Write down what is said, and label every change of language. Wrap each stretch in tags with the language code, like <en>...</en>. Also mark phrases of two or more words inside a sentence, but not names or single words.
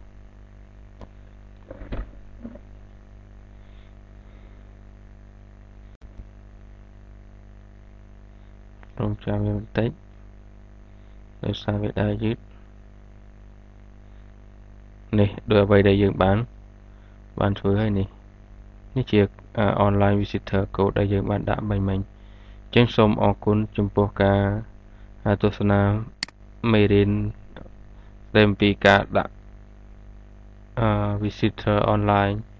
<km>រងចាំវាបន្តិចដោយសារវាដែរយឺតនេះ ដោយអ្វីដែលយើងបានធ្វើហើយនេះជា</km> <en>online visitor code</en> <km>ដែលយើងបានដាក់មិញអញ្ចឹងសូមអរគុណចំពោះការទស្សនាមេរៀនដែលអំពីការដាក់</km> <en>visitor online</en>